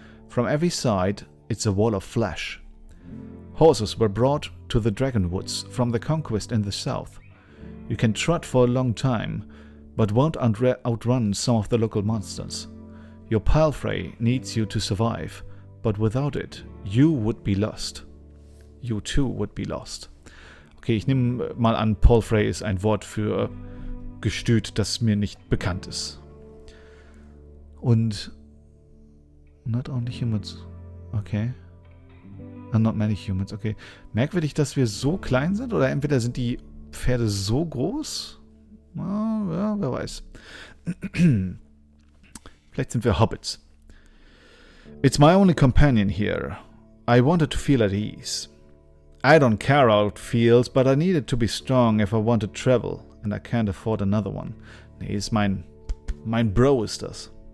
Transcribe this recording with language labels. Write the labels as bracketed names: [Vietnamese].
[English] From every side, it's a wall of flesh. Horses were brought to the Dragonwoods from the conquest in the south. You can trot for a long time, but won't outrun some of the local monsters. Your palfrey needs you to survive, but without it, you would be lost. You too would be lost. [German] Okay, ich nehme mal an, palfrey ist ein Wort für Gestüt, das mir nicht bekannt ist. [English] Und not only humans. Okay. And not many humans, okay. [German] Merkwürdig, dass wir so klein sind, oder entweder sind die Pferde so groß? Ja, wer weiß. Vielleicht sind wir Hobbits. [English] It's my only companion here. I wanted to feel at ease. I don't care how it feels, but I needed to be strong if I want to travel, and I can't afford another one. [German] Nee, ist mein Bro ist das.